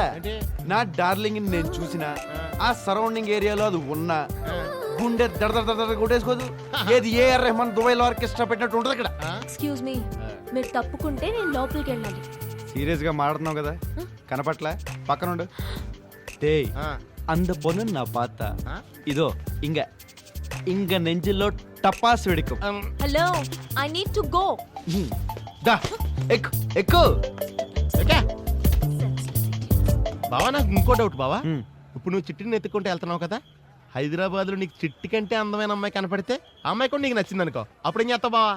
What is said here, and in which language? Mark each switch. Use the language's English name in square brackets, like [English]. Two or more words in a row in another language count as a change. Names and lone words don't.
[Telugu] నా డార్లింగ్ నేను చూసిన ఆ [English] surrounding areaలో [Telugu] అది ఉన్నా గుండె దడ దడ దడ కొట్టేసుకోదు. ఏది ఏఆర్ రెహమాన్ దుబాయ్లో ఆర్కెస్ట్రా పెట్టినట్టు ఉంటుంది ఇక్కడ. [English] excuse me, [Telugu] మీరు తప్పుకుంటే నేను లోపలికి వెళ్ళాలి. సీరియస్ గా మాట్లాడుతున్నావు కదా, కనపట్ల పక్కనుండు. [Tamil] அந்த பொண்ணு நான் பார்த்தா இதோ இங்க இங்க நெஞ்சிலோ டப்பாஸ் வெடிக்கும். [English] Hello, I need to go. [Telugu] దా ఎక్కు ఎక్కు. బావా నాకు ఇంకో డౌట్ బావా. ఇప్పుడు నువ్వు చిట్టిని ఎత్తుకుంటే వెళ్తున్నావు కదా, హైదరాబాద్ లో నీకు చిట్టి కంటే అందమైన అమ్మాయి కనపడితే ఆ అమ్మాయి కూడా నీకు నచ్చింది అనుకో, అప్పుడు ఏం చేస్తావు బావా?